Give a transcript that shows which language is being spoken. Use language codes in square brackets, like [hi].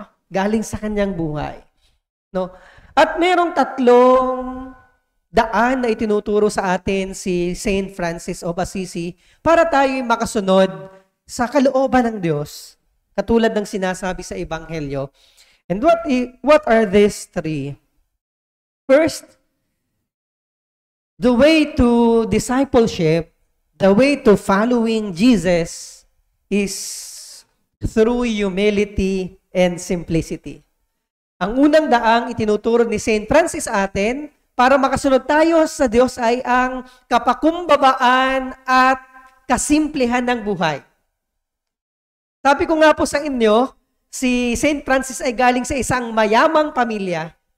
[tl] Galing sa kanyang buhay. No? At merong 3 daan na itinuturo sa atin si Saint Francis of Assisi para tayo makasunod sa kalooban ng Diyos, katulad ng sinasabi sa Ebanghelyo. [en] And what are these 3? First, the way to discipleship, the way to following Jesus is through humility and simplicity. [tl] Ang unang daang itinuturo ni Saint Francis atin para makasunod tayo sa Diyos ay ang kapakumbabaan at kasimplihan ng buhay. Sabi ko nga po sa inyo, si Saint Francis ay galing sa isang mayamang pamilya.